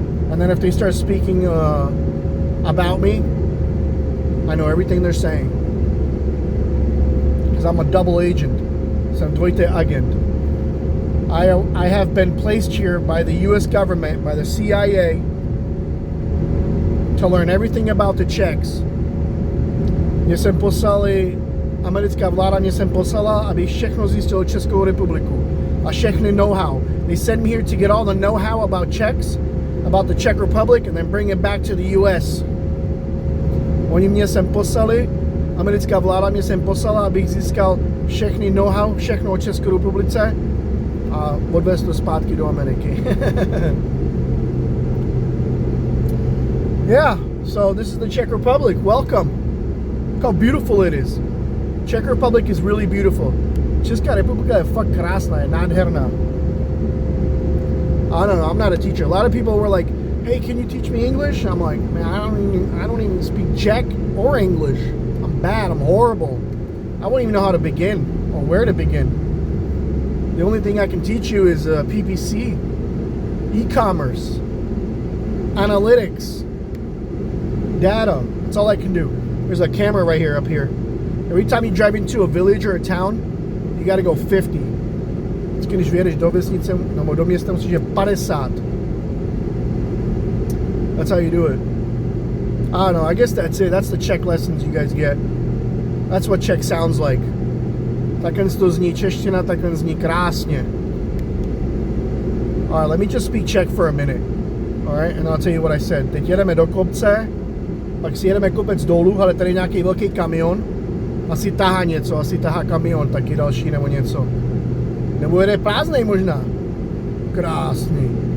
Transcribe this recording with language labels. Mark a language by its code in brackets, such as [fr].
[en] And then if they start speaking about me, I know everything they're saying, because I'm a double agent. [cs] Jsem dvojitý agent. [en] I have been placed here by the U.S. government, by the CIA, to learn everything about the Czechs. [cs] Mě jsem poslali, americká vláda mě sem poslala, aby všechno zjistilo Českou republiku. A všechny know-how. [en] They sent me here to get all the know-how about Czechs, about the Czech Republic, and then bring it back to the U.S. [cs] Oni mě sem poslali, americká vláda mě sem poslala, abych získal všechny know-how, všechno o České republice a odvést to zpátky do Ameriky. [en] Yeah, so this is the Czech Republic. Welcome. Look how beautiful it is. Czech Republic is really beautiful. [cs] Česká republika je fakt krásná, je nádherná. [en] I don't know, I'm not a teacher. A lot of people were like, hey, can you teach me English? I'm like, man, I don't even speak Czech or English. I'm bad, I'm horrible. I won't even know how to begin or where to begin. The only thing I can teach you is PPC, e-commerce, analytics, data. That's all I can do. There's a camera right here, up here. Every time you drive into a village or a town, you gotta go 50. [cs] Vždycky, když vyjedeš do vesnice nebo do města, musíš jít 50. [en] That's how you do it. I don't know, I guess that's it. That's the Czech lessons you guys get. That's what Czech sounds like. [cs] Takhle to zní čeština, takhle zní krásně. [en] Alright, let me just speak Czech for a minute. Alright, and I'll tell you what I said. [cs] Teď jedeme do kopce, pak si jedeme kopec dolů, ale tady je nějaký velký kamion. Asi tahá něco, asi tahá kamion, taky další nebo něco. Nebo jede prázdnej možná. Krásný.